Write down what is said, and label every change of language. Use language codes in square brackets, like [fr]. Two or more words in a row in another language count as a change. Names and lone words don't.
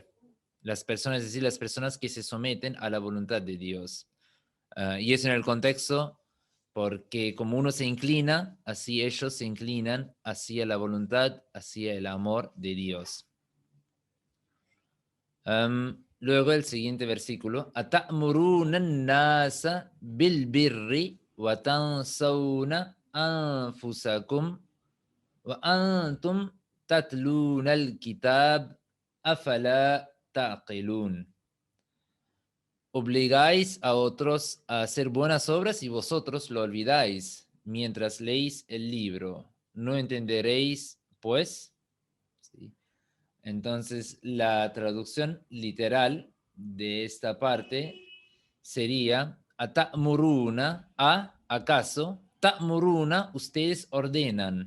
[es] Las personas, es decir, las personas que se someten a la voluntad de Dios. Y eso en el contexto porque como uno se inclina, así ellos se inclinan hacia la voluntad, hacia el amor de Dios. Luego el siguiente versículo. [ar] أَتَأْمُرُونَ النَّاسَ بِالْبِرِّ وَتَنْسَوْنَ أَنفُسَكُمْ وَأَنْتُمْ تَتْلُونَ الْكِتَابَ أَفَلَا تَعْقِلُونَ. [es] Obligáis a otros a hacer buenas obras y vosotros lo olvidáis mientras leéis el libro. ¿No entenderéis, pues? ¿Sí? Entonces, la traducción literal de esta parte sería ta'muruna, acaso, ta'muruna, ustedes ordenan.